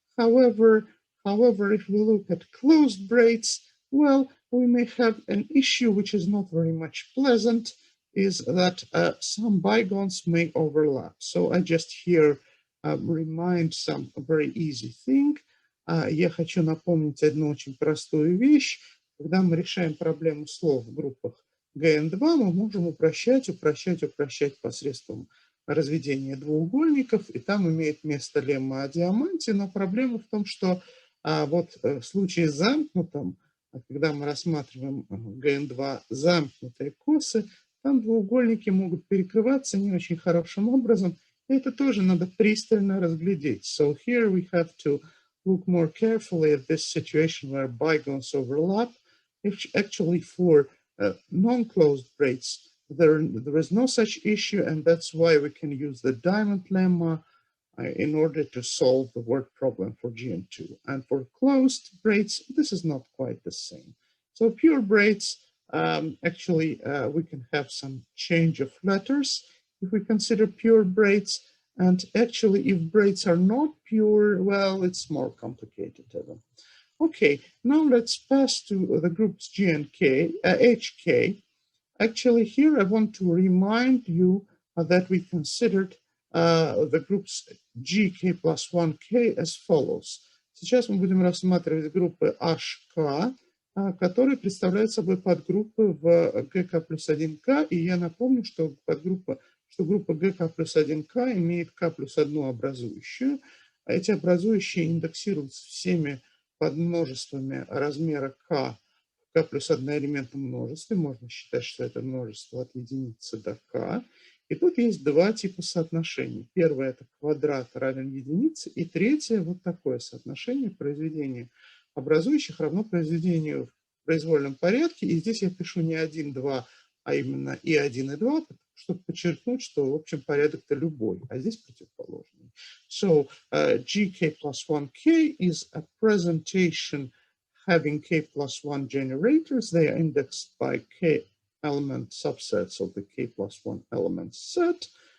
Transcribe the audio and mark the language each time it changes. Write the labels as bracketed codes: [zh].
[en] However, if we look at closed braids, well, we may have an issue which is not very much pleasant, is that some bygons may overlap. So I just here remind some very easy thing. [ru] Я хочу напомнить одну очень простую вещь. Когда мы решаем проблему слов в группах GN2, мы можем упрощать посредством разведения двуугольников, и там имеет место лемма о диаманте, но проблема в том, что вот в случае с замкнутым, когда мы рассматриваем GN2 замкнутые косы, там двуугольники могут перекрываться не очень хорошим образом, и это тоже надо пристально разглядеть. [en] So here we have to look more carefully at this situation where bygons overlap. Actually, for non-closed braids, there is no such issue, and that's why we can use the diamond lemma in order to solve the word problem for GN2. And for closed braids, this is not quite the same. So pure braids, actually, we can have some change of letters if we consider pure braids. And actually, if braids are not pure, well, it's more complicated. Okay, now let's pass to the groups G and K, HK. Actually, here I want to remind you that we considered the groups G, K plus 1K as follows. [ru] Сейчас мы будем рассматривать группы HK, которые представляют собой подгруппы в GK плюс 1K. И я напомню, что группа GK плюс 1K имеет K плюс 1 образующую. Эти образующие индексируются всеми подмножествами размера K в K плюс 1 элементном множестве. Можно считать, что это множество от единицы до K. И тут есть два типа соотношений. Первое – это квадрат равен единице. И третье – вот такое соотношение произведения образующих равно произведению в произвольном порядке. И здесь я пишу не 1, 2, а именно и 1, и 2, чтобы подчеркнуть, что, в общем, порядок-то любой, а здесь противоположный. [en] So, GK plus 1K is a presentation having K plus 1 generators. They are indexed by K element subsets of the K plus 1 element set.